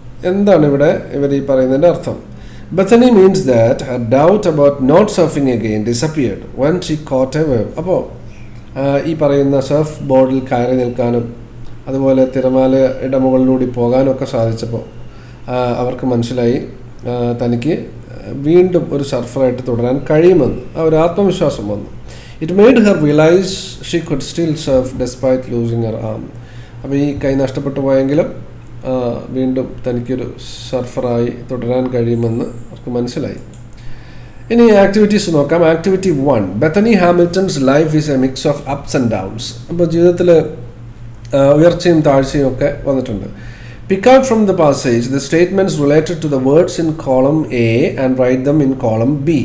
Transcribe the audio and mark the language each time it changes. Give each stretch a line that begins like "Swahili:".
Malayalam: എന്താണ് ഇവിടെ ഇവർ ഈ പറയുന്നതിൻ്റെ അർത്ഥം?
English: Bethany means that her doubt about not surfing again disappeared when she caught a wave.
Malayalam: അപ്പോൾ ഈ പറയുന്ന സർഫ് ബോർഡിൽ കയറി നിൽക്കാനും അതുപോലെ തിരമാലയുടെ മുകളിലൂടെ പോകാനും ഒക്കെ സാധിച്ചപ്പോൾ അവർക്ക് മനസ്സിലായി തനിക്ക് വീണ്ടും ഒരു സർഫറായിട്ട് തുടരാൻ കഴിയുമെന്ന്. ആ ഒരു ആത്മവിശ്വാസം വന്നു.
English: It made her realize she could still surf despite losing her arm.
Malayalam: അപ്പോൾ ഈ കൈ നഷ്ടപ്പെട്ടു പോയെങ്കിലും വീണ്ടും തനിക്കൊരു സർഫറായി തുടരാൻ കഴിയുമെന്ന് അവർക്ക് മനസ്സിലായി. ഇനി ആക്ടിവിറ്റീസ് നോക്കാം.
English: Activity 1, Bethany Hamilton's life is a mix of ups and downs.
Malayalam: അപ്പോൾ ജീവിതത്തിൽ ഉയർച്ചയും താഴ്ചയും ഒക്കെ വന്നിട്ടുണ്ട്.
English: Pick out from the passage the statements related to the words in column A and write them in column B.